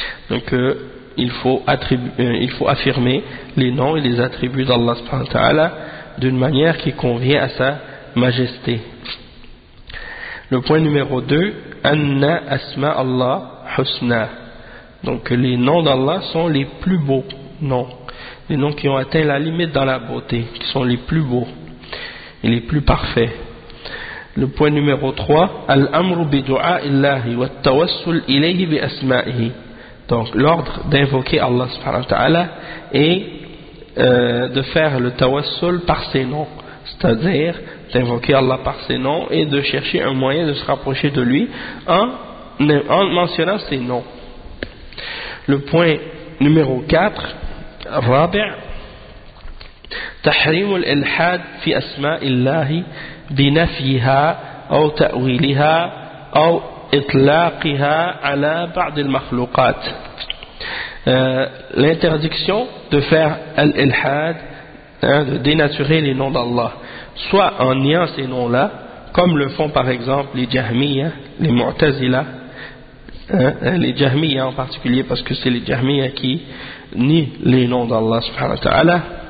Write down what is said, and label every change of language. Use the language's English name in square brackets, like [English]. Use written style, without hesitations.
[French] Donc il faut affirmer les noms et les attributs d'Allah subhanahu wa ta'ala d'une manière qui convient à sa majesté. Le point numéro 2, [Arabic] أن أسماء الله حسنى. [French] Donc les noms d'Allah sont les plus beaux noms, les noms qui ont atteint la limite dans la beauté, qui sont les plus beaux et les plus parfaits. Le point numéro 3, [Arabic] al-amru bi du'a illahi wa at-tawassul ilayhi bi asma'ihi. [French] Donc l'ordre d'invoquer Allah subhanahu wa ta'ala et de faire le tawassul par ses noms, c'est-à-dire d'invoquer Allah par ses noms et de chercher un moyen de se rapprocher de lui en mentionnant ses noms. Le point numéro 4, [Arabic] الرابع تحريم الإلحاد في أسماء الله بنفيها أو تأويلها أو إطلاقها على بعض المخلوقات. [French] L'interdiction de faire l'ilhad, hein, de dénaturer les noms d'Allah, soit en niant ces noms-là, comme le font par exemple les Jahmiyyah, les Mu'tazila, hein, les Jahmiyyah en particulier, parce que c'est les Jahmiyyah qui ni les noms d'Allah subhanahu wa ta'ala.